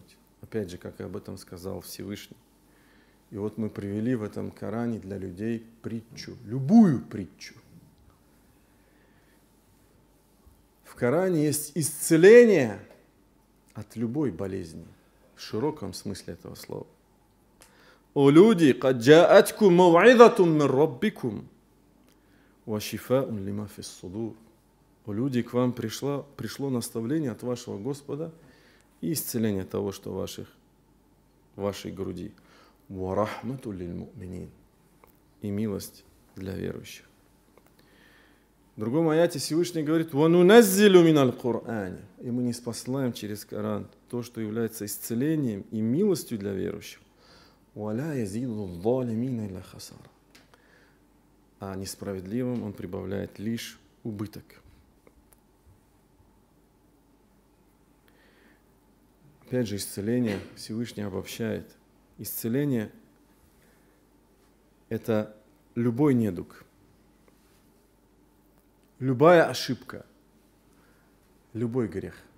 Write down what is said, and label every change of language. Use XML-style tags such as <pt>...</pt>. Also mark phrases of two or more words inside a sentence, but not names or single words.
<ru>Опять же, как и об этом сказал Всевышний. И вот мы привели в этом Коране для людей притчу, любую притчу. В Коране есть исцеление от любой болезни, в широком смысле этого слова. «О люди,</ru> <ar>قد جاءتكم موعظة من ربكم وشفاء لما في الصدور».</ar> <ru>О люди, к вам пришло наставление от вашего Господа и исцеление того, что в вашей груди.</ru> <ar>وَرَحْمَةٌ لِلْمُؤْمِنِينَ.</ar> <ru>И милость для верующих. В другом аяте Всевышний говорит:</ru> <ar>وَنُنَزِّلُ مِنَ الْقُرْآنِ.</ar> <ru>И мы ниспослаем через Коран то, что является исцелением и милостью для верующих.</ru> <ar>وَلَا يَزِيدُ الظَّالِمِينَ إِلَّا خَسَارًا.</ar> <ru>А несправедливым он прибавляет лишь убыток. Опять же, исцеление Всевышний обобщает. Исцеление – это любой недуг, любая ошибка, любой грех.</ru>